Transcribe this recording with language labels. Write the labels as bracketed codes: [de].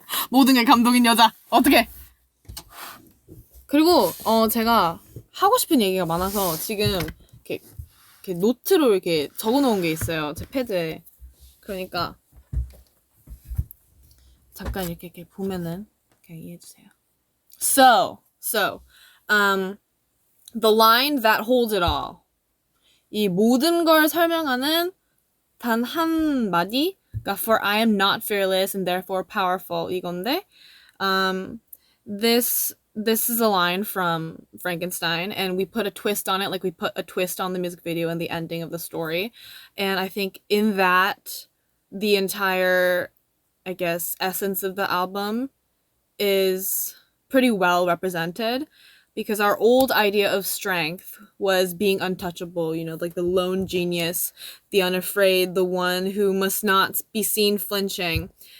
[ko] 모든 게 감동인 여자. 어떡해. 그리고 제가 하고 싶은 얘기가 많아서 지금 이렇게 노트로 이렇게 적어놓은 게 있어요. 제 패드에. 그러니까 잠깐 이렇게 보면은 그냥 이해해주세요. [en] So, the line that holds it all. [ko] 이 모든 걸 설명하는 단 한 마디. 그러니까 [en] for I am not fearless and therefore powerful [ko] 이건데, [en] this is a line from Frankenstein, and we put a twist on it, like we put a twist on the music video and the ending of the story. And I think in that, the entire, I guess, essence of the album is pretty well represented, because our old idea of strength was being untouchable, you know, like the lone genius, the unafraid, the one who must not be seen flinching.